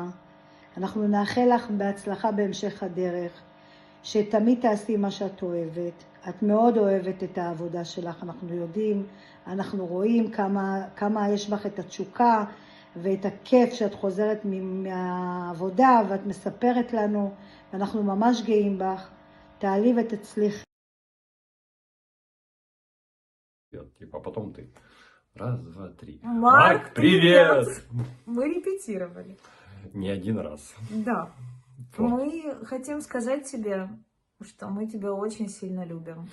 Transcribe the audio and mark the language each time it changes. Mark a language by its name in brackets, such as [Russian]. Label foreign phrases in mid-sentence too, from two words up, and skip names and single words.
[Hebrew] אנחנו נאחל לך בהצלחה בהמשך הדרך, שתמיד תעשי מה שאת אוהבת. את מאוד אוהבת את העבודה שלך, אנחנו יודעים, אנחנו רואים כמה יש בך את התשוקה ואת הכיף שאת חוזרת מהעבודה ואת מספרת לנו, ואנחנו ממש גאים בך. תעלי ותצליחי. [Russian] Типа потом ты. Раз, два, три. Марк, привет! Мы репетировали. Не один раз. Да. Вот. Мы хотим сказать тебе, что мы тебя очень сильно любим.